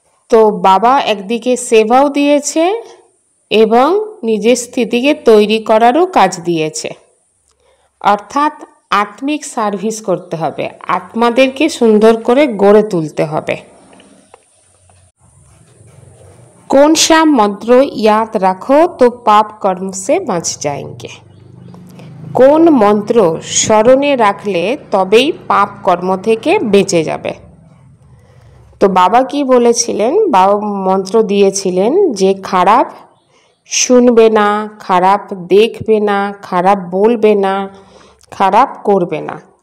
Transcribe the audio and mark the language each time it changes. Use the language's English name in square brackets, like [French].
[Bangla] তো বাবা একদিকে সেবাও দিয়েছে এবং নিজের স্থিতিকে তৈরি করারও কাজ দিয়েছে, অর্থাৎ আত্মিক সার্ভিস করতে হবে, আত্মাদেরকে সুন্দর করে গড়ে তুলতে হবে। [Hindi] कौन सा मंत्र याद रखो तो पाप कर्म से बच जाएंगे। [Bangla] কোন মন্ত্র স্মরণে রাখলে তবেই পাপ কর্ম থেকে বেঁচে যাবে। তো বাবা কি বলেছিলেন, বাবা মন্ত্র দিয়েছিলেন যে খারাপ শুনবে না, খারাপ দেখবে না, খারাপ বলবে না, খারাপ করবে না।